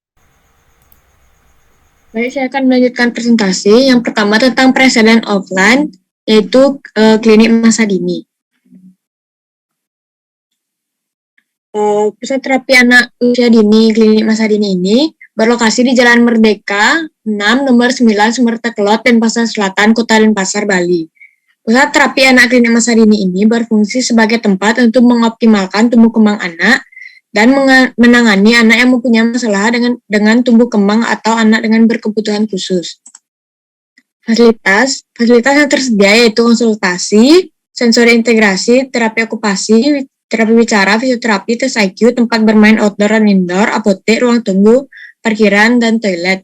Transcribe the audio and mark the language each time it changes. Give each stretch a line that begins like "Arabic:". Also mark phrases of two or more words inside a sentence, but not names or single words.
Indonesian: Baik, saya akan melanjutkan presentasi. Yang pertama tentang presiden offline, yaitu klinik masa dini. Pusat terapi anak usia dini klinik masa dini ini berlokasi di Jalan Merdeka 6 nomor 9 Sumerta Kelot, Denpasar Selatan, Kota Denpasar, Bali. Pusat terapi anak klinik masa dini ini berfungsi sebagai tempat untuk mengoptimalkan tumbuh kembang anak dan menangani anak yang mempunyai masalah dengan tumbuh kembang atau anak dengan berkebutuhan khusus. Fasilitas yang tersedia yaitu konsultasi, sensori integrasi, terapi okupasi, terapi bicara, fisioterapi, tes IQ, tempat bermain outdoor dan indoor, apotek, ruang tunggu, parkiran, dan toilet.